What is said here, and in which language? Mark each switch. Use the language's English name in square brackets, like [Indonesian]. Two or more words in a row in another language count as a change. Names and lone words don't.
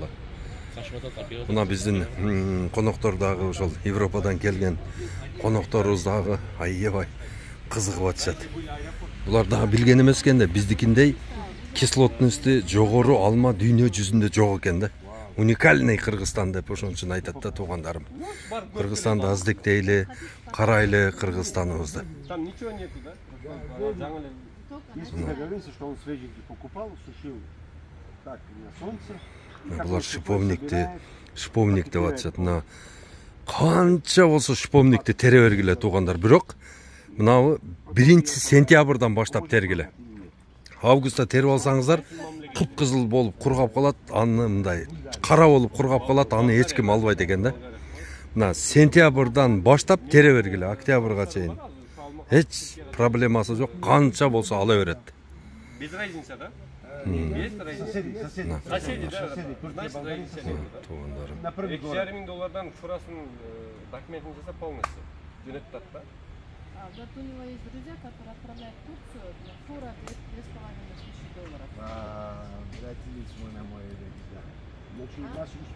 [Kyrgyz] Мына биздин коноктор дагы ошол Европадан келген конокторубуз дагы аябай кызыгып атышат. Булар дагы билген эмес экен да, биздикиндей кислотности жогору алма дүйнө жүзүндө жок экен да. Уникальный Кыргызстан деп ошон үчүн айтат да тугандарым. Кыргызстанды аздектейли, карайлы Кыргызстаныбызды. [Russian] Там ничего нету, да? Если договорился, что он свеженький покупал, сушил так на солнце. [Kyrgyz] Булар шиповник деп атышат. Мына канча болсо шиповникти тере бергиле тугандар. Бирок мынабы 1-сентябрдан баштап тергиле. Августта терип алсаңыздар, кыпкызыл болуп кургап калат, аны мындай кара болуп кургап калат, аны эч ким албайт экен да. Мына сентябрдан баштап тере бергиле, октябрга чейин. Эч проблемасы жок, канча болсо ала берет. [Russian] Без разницы, да? Соседи, Соседи, да. Соседи, Турция, Значит, Болгария, да, соседи. [Kyrgyz] туғандарым. [Russian] На первый город. [Kyrgyz] 2,5 доллардан фурасын документін жасап полностью. Жөнөттат да. [Russian] Вот у него есть друзья, которые отправляют в Турцию, фура $2,5 тысячи. Блядь, лично на мой. Значит, у нас